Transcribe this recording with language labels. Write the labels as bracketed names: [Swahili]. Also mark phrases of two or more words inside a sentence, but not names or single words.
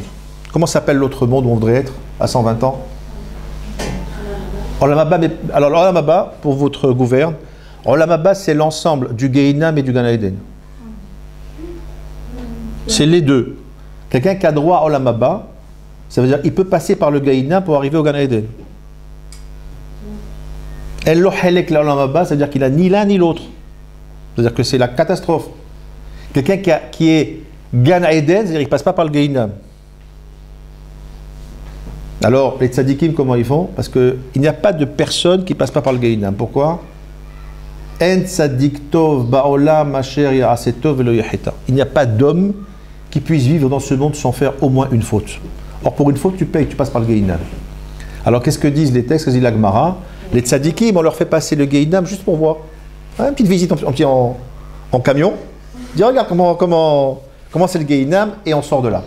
[French] Comment s'appelle l'autre monde où on voudrait être à 120 ans? Olam Haba, alors Olam Haba, pour votre gouverne, Olam Haba, c'est l'ensemble du Gehinam et du Gan Eden. C'est les deux. Quelqu'un qui a droit à Olam Haba, ça veut dire qu'il peut passer par le Gehinam pour arriver au Gan Eden. [Hebrew] אין לו חלק לעולם הבא, [French] ça veut dire qu'il n'a ni l'un ni l'autre. C'est-à-dire que c'est la catastrophe. Quelqu'un qui est Gan Eden, c'est-à-dire qu'il ne passe pas par le Gehinam. Alors, les tzadikim, comment ils font? Parce qu'il n'y a pas de personne qui ne passe pas par le Gehinam. Pourquoi? [Hebrew] אין צדיק טוב בעולם אשר יעשה טוב ולא יחטא. [French] Il n'y a pas d'homme qui puisse vivre dans ce monde sans faire au moins une faute. Or, pour une faute, tu payes, tu passes par le Gehinam. Alors, qu'est-ce que disent les textes? Dit la Gemara, les tzadikim, on leur fait passer le Gehinam juste pour voir. Une petite visite en camion. Dis, regarde comment c'est le Gehinam, et on sort de là.